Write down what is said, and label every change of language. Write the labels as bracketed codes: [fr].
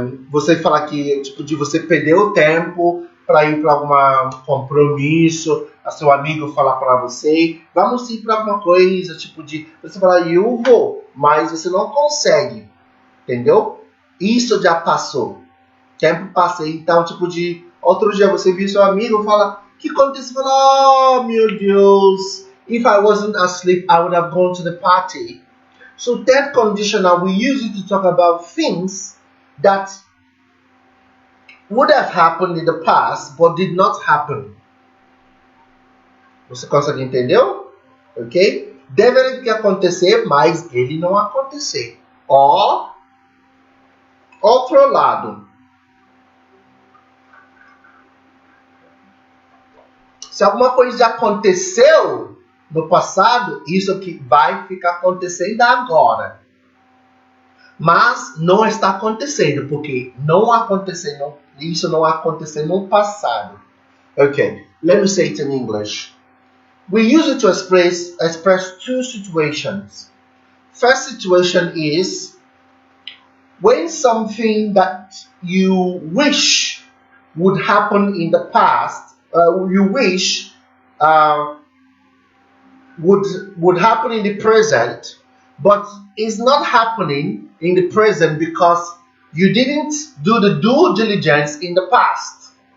[pt] Você fala que tipo de você perder o tempo para ir para algum compromisso, a seu amigo falar para você, vamos ir para alguma coisa, tipo de você falar eu vou, mas você não consegue, entendeu? Isso já passou, tempo passei, então tipo de outro dia você viu seu amigo fala que aconteceu, fala, oh meu Deus, [en] if I wasn't asleep I would have gone to the party. So that conditional, we use it to talk about things that would have happened in the past, but did not happen. [pt] Você consegue entender? Ok? Deveria acontecer, mas ele não aconteceu. Ó, outro lado. Se alguma coisa já aconteceu no passado, isso que vai ficar acontecendo agora. Mas não está acontecendo, porque isso não aconteceu no passado. [en] Okay, let me say it in English. We use it to express two situations. First situation is when something that you wish would happen in the past, you wish would happen in the present, but is not happening in the present because you didn't do the due diligence in the past.